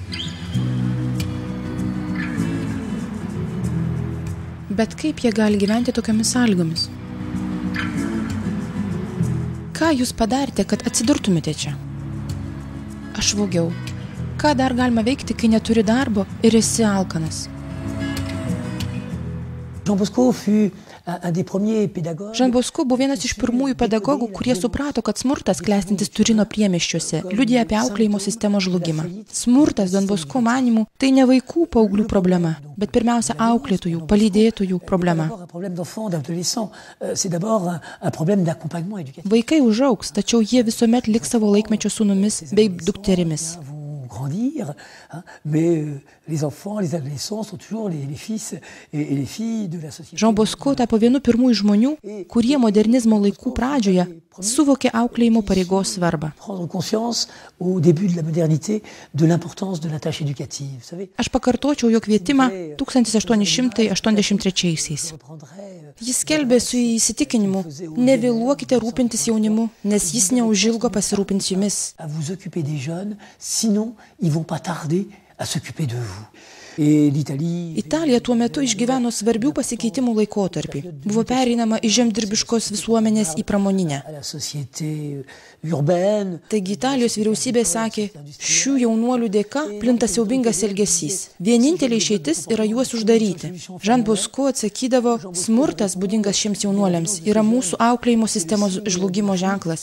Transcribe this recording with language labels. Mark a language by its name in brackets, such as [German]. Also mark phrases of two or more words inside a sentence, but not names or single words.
[Lithuanian] Bet kaip jie gali gyventi tokiamis sąlygomis? Ką jūs padarėte, kad atsidurtumėte čia? Aš vogiau. Ką dar galima veikti, kai neturi darbo ir esi alkanas? [French] Jean Bosco fut un des premiers pédagogues. [Lithuanian] Jean Bosco buvo vienas iš pirmųjų pedagogų, kurie suprato, kad smurtas klestintis Turino priemiesčiuose liudija apie auklėjimo sistemos žlugimą. Smurtas, Don Bosco manymu, tai ne vaikų paauglių problema, bet pirmiausia auklėtojų, palydėtojų problema. Vaikai užaugs, tačiau jie visuomet liks savo laikmečio sūnumis bei dukterimis. [French] Grandir, mais les enfants, les adolescents sont toujours les fils et les filles de la société. [Lithuanian] Jean Bosco tapo vienu pirmųjų žmonių, kurie modernizmo laikų pradžioje suvokė auklėjimo pareigos svarbą. [French] Prendre conscience au début de la modernité de l'importance de la tâche éducative, vous savez. [Lithuanian] Aš pakartočiau jo kvietimą 1883-aisiais. Jis skelbė su įsitikinimu: nevėluokite rūpintis jaunimu, nes jis neužilgo pasirūpins jumis. [French] À vous occuper des jeunes, sinon ils vont pas tarder à s'occuper de vous. [Lithuanian] Italija tuo metu išgyveno svarbių pasikeitimų laikotarpį. Buvo pereinama iš žemdirbiškos visuomenės į pramoninę. Taigi Italijos vyriausybė sakė, šių jaunuolių dėka plinta siaubingas elgesys. Vienintelė išeitis yra juos uždaryti. Jean Bosco atsakydavo, smurtas būdingas šiems jaunuoliams yra mūsų auklėjimo sistemos žlugimo ženklas.